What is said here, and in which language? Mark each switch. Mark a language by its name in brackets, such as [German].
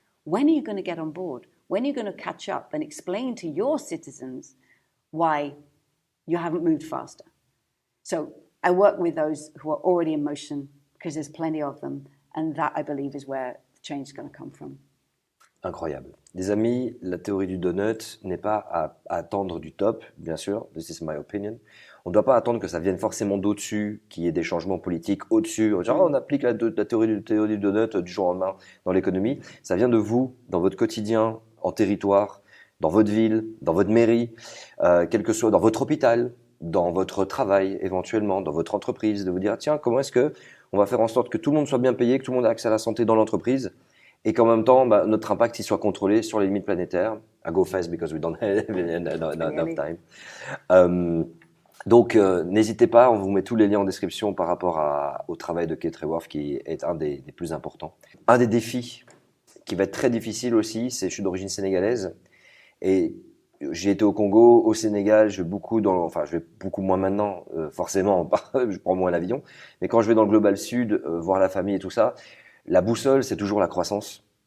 [English] When are you going to get on board? When are you going to catch up and explain to your citizens why you haven't moved faster? So I work with those who are already in motion because there's plenty of them. And that, I believe, is where the change is going to come from. [French] Incroyable. Les amis, la théorie du donut n'est pas à attendre du top, bien sûr, [English] this is my opinion. [French] On ne doit pas attendre que ça vienne forcément d'au-dessus, qu'il y ait des changements politiques au-dessus. Genre, on applique la théorie du donut du jour au lendemain dans l'économie. Ça vient de vous, dans votre quotidien, en territoire, dans votre ville, dans votre mairie, quel que soit, dans votre hôpital, dans votre travail éventuellement, dans votre entreprise, de vous dire, tiens, comment est-ce que on va faire en sorte que tout le monde soit bien payé, que tout le monde ait accès à la santé dans l'entreprise, et qu'en même temps, notre impact il soit contrôlé sur les limites planétaires. [English] I go fast because we don't have enough time. [French] Donc, n'hésitez pas, on vous met tous les liens en description par rapport au travail de Kate Raworth, qui est un des plus importants. Un des défis qui va être très difficile aussi, c'est je suis d'origine sénégalaise, et j'ai été au Congo, au Sénégal, je vais beaucoup moins maintenant, forcément, je prends moins l'avion, mais quand je vais dans le Global Sud, voir la famille et tout ça, la boussole, c'est toujours la croissance.